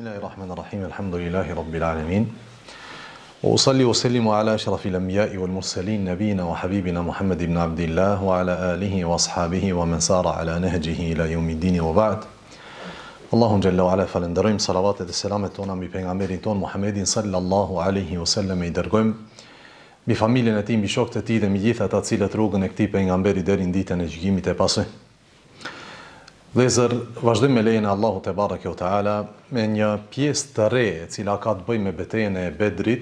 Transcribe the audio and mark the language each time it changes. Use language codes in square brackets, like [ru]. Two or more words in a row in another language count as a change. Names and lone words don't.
[ar] الرحمن الرحيم الحمد لله رب العالمين وأصلي وسلم على أشرف الأنبياء والمرسلين نبينا وحبيبنا محمد بن عبد الله وعلى آله وأصحابه ومن سار على نهجه إلى يوم الدين وبعد اللهم جل وعلا [sq] فلندرojmë salavatet dhe selamet tona mbi pejgamberin ton Muhammedin [ar] صلى الله عليه وسلم, [sq] i dërgojmë mbi familjen e tij, mbi shokët e tij dhe mbi gjithë ata cilët rrugën e këtij pejgamberi deri në ditën e gjykimit e pasoj. Vëllezër, vazhdojmë me lejen e Allahut [ar] تبارك وتعالى [sq] me një pjesë të re e cila ka të bëjë me betejën e Bedrit.